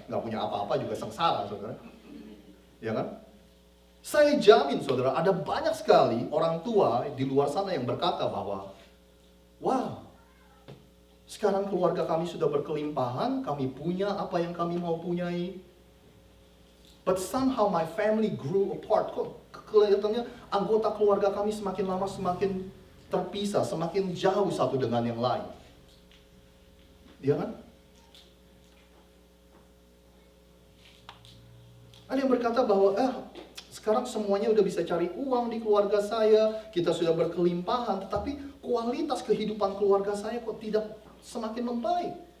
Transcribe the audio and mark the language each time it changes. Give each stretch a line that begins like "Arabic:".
Indonesian: Nggak punya apa-apa juga sengsara, saudara. Ya kan? Saya jamin, saudara, ada banyak sekali orang tua di luar sana yang berkata bahwa, wow, sekarang keluarga kami sudah berkelimpahan, kami punya apa yang kami mau punyai.
English: But somehow my family grew apart.
Indonesian: Kok kelihatannya anggota keluarga kami semakin lama semakin terpisah, semakin jauh satu dengan yang lain. Iya kan? Ada yang berkata bahwa sekarang semuanya udah bisa cari uang di keluarga saya, kita sudah berkelimpahan, tetapi kualitas kehidupan keluarga saya kok tidak semakin membaik.